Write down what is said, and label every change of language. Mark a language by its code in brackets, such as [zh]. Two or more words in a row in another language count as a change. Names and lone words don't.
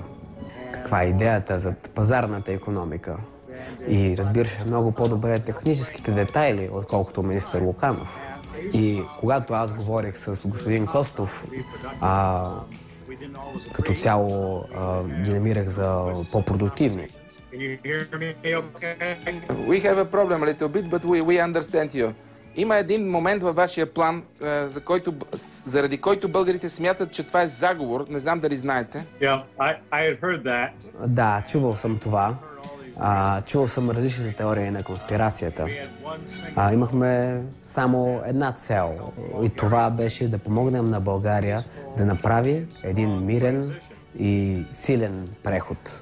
[bg] Каква е идеята за пазарната икономика. И разбираше много по-добре техническите детайли, отколкото министър Луканов. И когато аз говорих с господин Костов, като цяло ги намирах за по-продуктивни. [en] We have a problem a little bit, but we understand you. [bg] Има един момент във вашия план, заради който българите смятат, че това е заговор. Не знам дали знаете. [en] Yeah, I had heard that. [bg] Да, чувал съм това. Чувал съм различните теории на конспирацията. Имахме само една цел и това беше да помогнем на България да направи един мирен и силен преход.